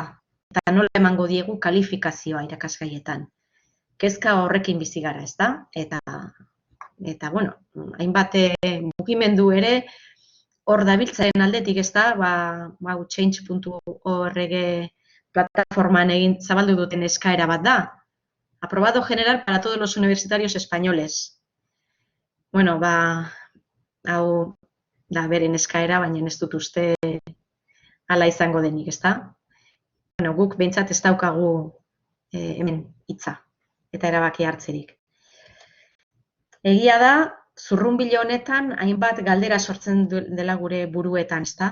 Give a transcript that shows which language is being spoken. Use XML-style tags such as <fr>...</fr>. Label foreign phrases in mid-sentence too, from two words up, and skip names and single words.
<eu>Eta nola emango diegu kalifikazioa irakasgaietan? Kezka horrekin bizi gara, ezta? Eta hainbat mugimendu ere hor dabiltzaren aldetik, ezta? Change.org plataforman zabaldu duten eskaera bat da.</eu> <es>Aprobado general para todos los universitarios españoles.</es> <eu>Bueno, hau da beren eskaera, baina ez dut uste hala izango denik, ezta? Bueno, guk behintzat ez daukagu hemen hitza eta erabaki hartzerik. Egia da, zurrunbilo honetan hainbat galdera sortzen dela gure buruetan, ezta?</eu>